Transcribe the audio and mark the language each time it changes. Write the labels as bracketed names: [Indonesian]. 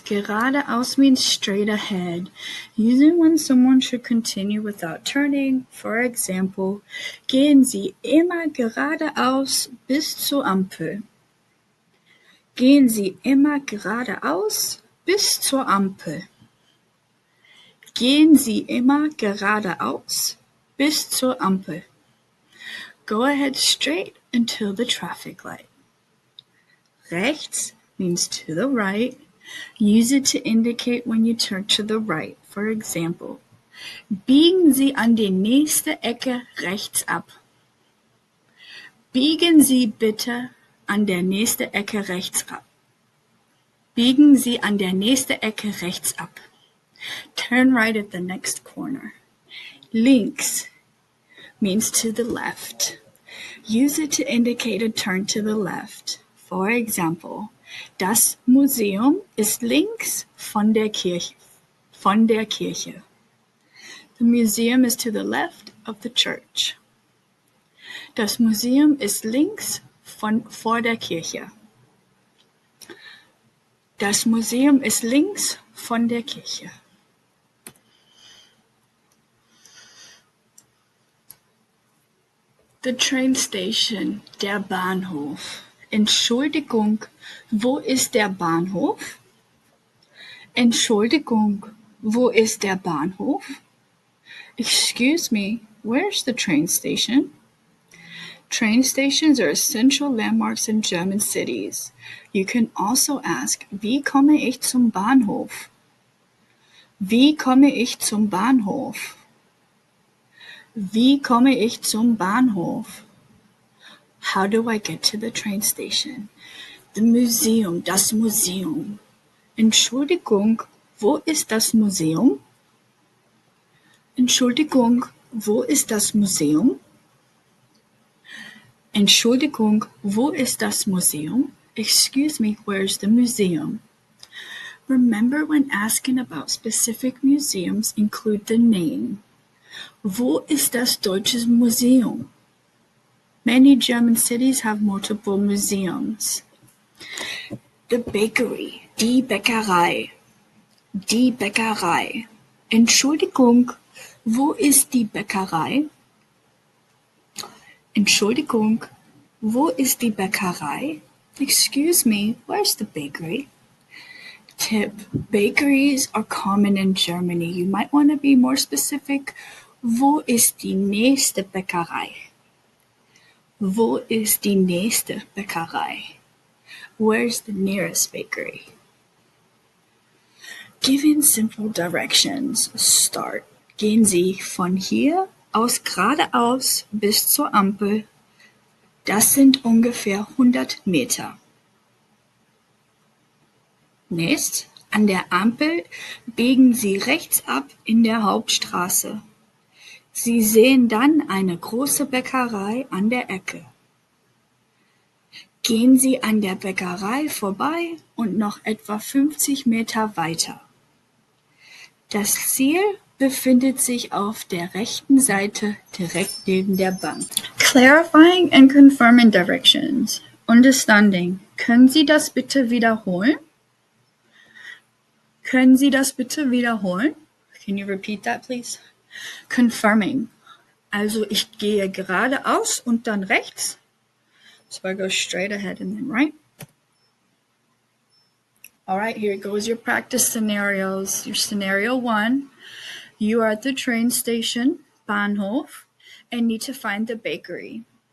[English] Geradeaus means straight ahead, using when someone should continue without turning. For example, [German] gehen Sie immer geradeaus bis zur Ampel. Gehen Sie immer geradeaus bis zur Ampel. Gehen Sie immer geradeaus bis zur Ampel. [English] Go ahead straight until the traffic light. Rechts means to the right. Use it to indicate when you turn to the right. For example, [German] biegen Sie an die nächste Ecke rechts ab. Biegen Sie bitte an der nächste Ecke rechts ab. Biegen Sie an der nächste Ecke rechts ab. [English] Turn right at the next corner. Links means to the left. Use it to indicate a turn to the left. For example, [German] das Museum ist links von der Kirche. Von der Kirche. [English] The museum is to the left of the church. [German] Das Museum ist links vor der Kirche. Das Museum ist links von der Kirche. [English] The train station, [German] der Bahnhof. Entschuldigung, wo ist der Bahnhof? Entschuldigung, wo ist der Bahnhof? [English] Excuse me, where's the train station? Train stations are essential landmarks in German cities. You can also ask, [German] wie komme ich zum Bahnhof? Wie komme ich zum Bahnhof? Wie komme ich zum Bahnhof? [English] How do I get to the train station? The museum, [German] das Museum. Entschuldigung, wo ist das Museum? Entschuldigung, wo ist das Museum? Entschuldigung, wo ist das Museum? [English] Excuse me, where's the museum? Remember when asking about specific museums, include the name. [German] Wo ist das Deutsche Museum? [English] Many German cities have multiple museums. The bakery, [German] die Bäckerei. Die Bäckerei. Entschuldigung, wo ist die Bäckerei? Entschuldigung, wo ist die Bäckerei? [English] Excuse me, where's the bakery? Tip: bakeries are common in Germany. You might want to be more specific. [German] Wo ist die nächste Bäckerei? Wo ist die nächste Bäckerei? [English] Where's the nearest bakery? Given simple directions, start. [German] Gehen Sie von hier aus geradeaus bis zur Ampel. Das sind ungefähr 100 Meter. Nächst, an der Ampel biegen Sie rechts ab in der Hauptstraße. Sie sehen dann eine große Bäckerei an der Ecke. Gehen Sie an der Bäckerei vorbei und noch etwa 50 Meter weiter. Das Ziel befindet sich auf der rechten Seite direkt neben der Bank. [English] Clarifying and confirming directions. Understanding. [German] Können Sie das bitte wiederholen? Können Sie das bitte wiederholen? [English] Can you repeat that, please? Confirming. [German] Also ich gehe geradeaus und dann rechts. [English] So I go straight ahead and then right. All right, here goes your practice scenarios. Your scenario 1, you are at the train station, Bahnhof, and need to find the bakery.